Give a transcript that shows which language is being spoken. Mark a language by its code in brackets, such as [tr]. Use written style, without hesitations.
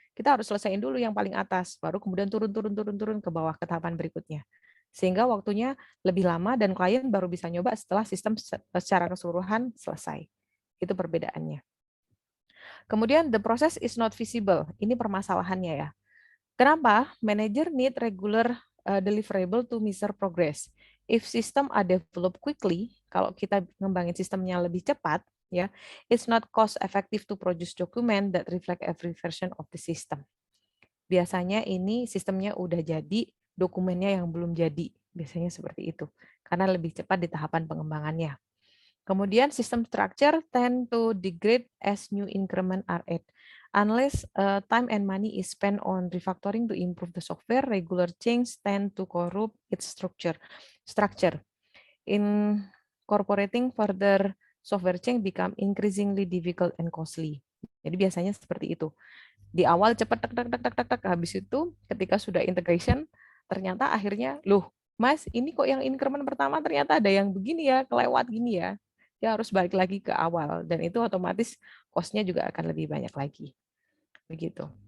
[id] Kita harus selesaiin dulu yang paling atas, baru kemudian turun ke bawah ke tahapan berikutnya. Sehingga waktunya lebih lama dan klien baru bisa nyoba setelah sistem secara keseluruhan selesai. Itu perbedaannya. [en] Kemudian the process is not visible. [id] Ini permasalahannya ya. Kenapa? [en] Manager need regular deliverable to measure progress. If system are developed quickly, [id] kalau kita ngembangin sistemnya lebih cepat, ya, [en] it's not cost effective to produce document that reflect every version of the system. [id] Biasanya ini sistemnya udah jadi, dokumennya yang belum jadi. Biasanya seperti itu. Karena lebih cepat di tahapan pengembangannya. [en] Kemudian system structure tend to degrade as new increment are added. Unless time and money is spent on refactoring to improve the software, regular change tend to corrupt its structure. incorporating further software change become increasingly difficult and costly. [id] Jadi biasanya seperti itu. Di awal cepat tek, habis itu ketika sudah integration ternyata akhirnya loh Mas ini kok yang increment pertama ternyata ada yang begini ya, kelewat gini ya. Dia harus balik lagi ke awal dan itu otomatis cost-nya juga akan lebih banyak lagi. Begitu.